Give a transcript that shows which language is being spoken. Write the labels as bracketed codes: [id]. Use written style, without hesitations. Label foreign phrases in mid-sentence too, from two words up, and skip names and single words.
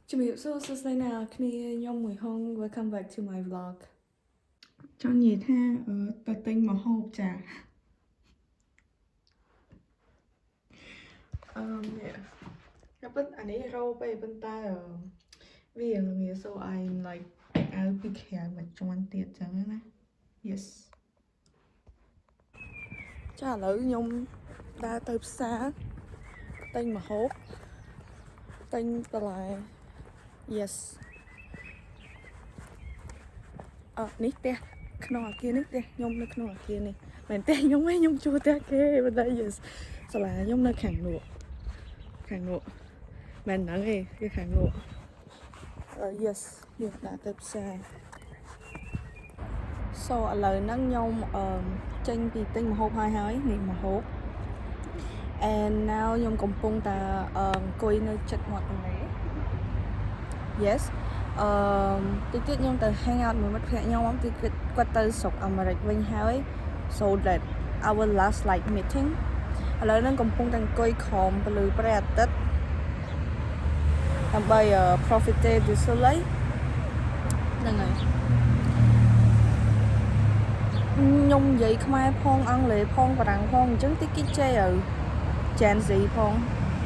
[km] ជំរាបសួរសួស្តីអ្នកនរគ្នាខ្ញុំមួយហុង [en] welcome back to my vlog [km] ចង់និយាយថាទៅទិញម្ហូបចា នេះតែប៉ុន្តែអានេះរោពេប៉ុន្តែវាល្ងា [en] so I'm like [km] អាវពីក្រៅមកជន់ទៀតចឹងណា yes ចាឥឡូវខ្ញុំដើរទៅផ្សារទិញម្ហូបទិញបន្លែ yes នេះផ្ទះក្នុងអាគារនេះផ្ទះខ្ញុំនៅក្នុងអាគារនេះមែនផ្ទះខ្ញុំឯងខ្ញុំជួលផ្ទះគេប៉ុន្តែ yes សាលាខ្ញុំនៅខាងនោះ មែនហ្នឹងឯងគឺខាងនោះyes យើងដើរទៅផ្សារ so ឥឡូវហ្នឹងខ្ញុំចេញពីទិញ ម្ហូបហើយនេះម្ហូប [en] and now [km] ខ្ញុំកំពុងតែអង្គុយនៅជិត មាត់ទន្លេ yes តិចទៀតខ្ញុំទៅ [en] hang out [km] មួយមិត្តភក្តិខ្ញុំគឺគាត់ទៅស្រុកអាមេរិកវិញហើយ [en] so that our last like meeting [km] ឥឡូវហ្នឹងកំពុងតែអង្គុយក្រោមពន្លឺព្រះអាទិត្យដើម្បី [fr] profiter du soleil [km] ហ្នឹងហើយខ្ញុំនិយាយខ្មែរផងអង់គ្លេសផងបារាំងផងអញ្ចឹងតិចគេចេះGen Zផង